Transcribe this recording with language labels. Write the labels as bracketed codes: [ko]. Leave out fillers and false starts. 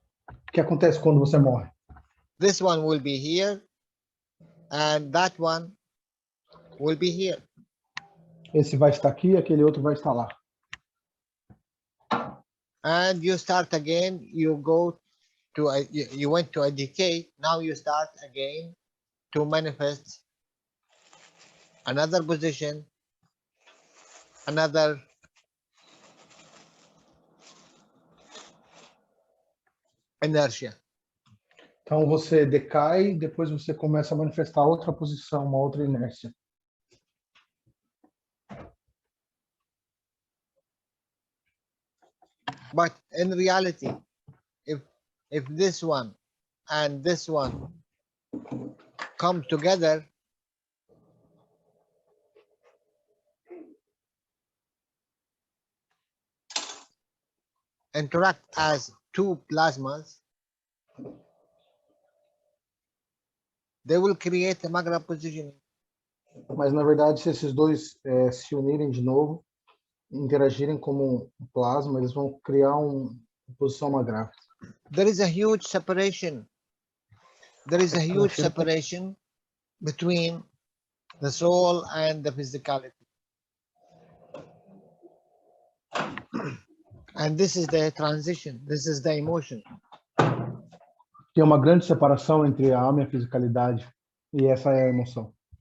[pt] O que acontece quando você morre? [en] This one will be here, and that one will be here. [pt] Esse vai estar aqui, aquele outro vai estar lá. [en] And you start again, you go to you went to a decay, now you start again to manifest another position, another inertia. [pt] Então você decai, depois você começa a manifestar outra posição, uma outra inércia. [en] But in reality, if this one and this one come together, interact as two plasmas, they will create a magna positioning. [pt] Mas na verdade, se esses dois se unirem de novo, interagirem como um plasma, eles vão criar uma posição magráfica. [en] There is a huge separation. There is a huge separation between the soul and the physicality. And this is the transition. This is the emotion. [pt] Tem uma grande separação entre a alma e a fisicalidade, e essa é a emoção.